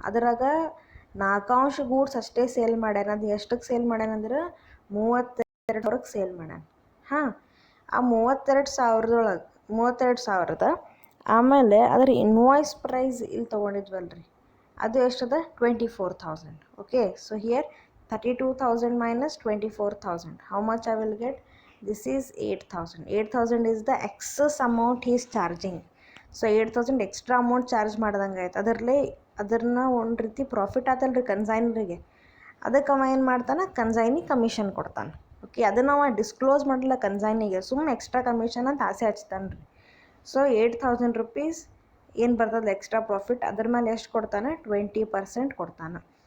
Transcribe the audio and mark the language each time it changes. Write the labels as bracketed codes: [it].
[kn] ಅದ್ರಾಗ 4 ಅಂಶ ಗೂಡ್ಸ್ ಅಷ್ಟೇ ಸೇಲ್ ಮಾಡ್ಯಾನ. ಅದು ಎಷ್ಟಕ್ಕೆ ಸೇಲ್ ಮಾಡ್ಯಾನಂದ್ರೆ 32,000 ಸೇಲ್ ಮಾಡ್ಯಾನ. ಹಾಂ, ಆ 32,000 ಆಮೇಲೆ ಅದರ ಇನ್ವಾಯ್ಸ್ ಪ್ರೈಸ್ ಇಲ್ಲಿ ತೊಗೊಂಡಿದ್ವಲ್ರಿ ಅದು ಎಷ್ಟದ 24,000. [en] Okay, so here 32,000 minus 24,000 how much I will get? This is 8,000. 8,000 is the excess amount he is charging. [kn] So 8,000 extra amount charge ಮಾಡ್ದಂಗೆ ಆಯ್ತು. ಅದನ್ನ ಒಂದು ರೀತಿ ಪ್ರಾಫಿಟ್ ಆತಲ್ರಿ ಕನ್ಸೈನರಿಗೆ. ಅದಕ್ಕೆ ಅವ ಏನು ಮಾಡ್ತಾನೆ, ಕನ್ಸೈನಿಗೆ ಕಮಿಷನ್ ಕೊಡ್ತಾನೆ. ಓಕೆ, ಅದನ್ನು ಅವ ಡಿಸ್ಕ್ಲೋಸ್ ಮಾಡಲ್ಲ ಕನ್ಸೈನಿಗೆ, ಸುಮ್ಮನೆ ಎಕ್ಸ್ಟ್ರಾ ಕಮಿಷನ್ ಅಂತ ಆಸೆ ಹಚ್ತಾನೆ ರೀ. ಸೊ 8,000 rupees ಏನು ಬರ್ತದೆ ಎಕ್ಸ್ಟ್ರಾ ಪ್ರಾಫಿಟ್, ಅದ್ರ ಮೇಲೆ ಎಷ್ಟು ಕೊಡ್ತಾನೆ 20% ಕೊಡ್ತಾನೆ.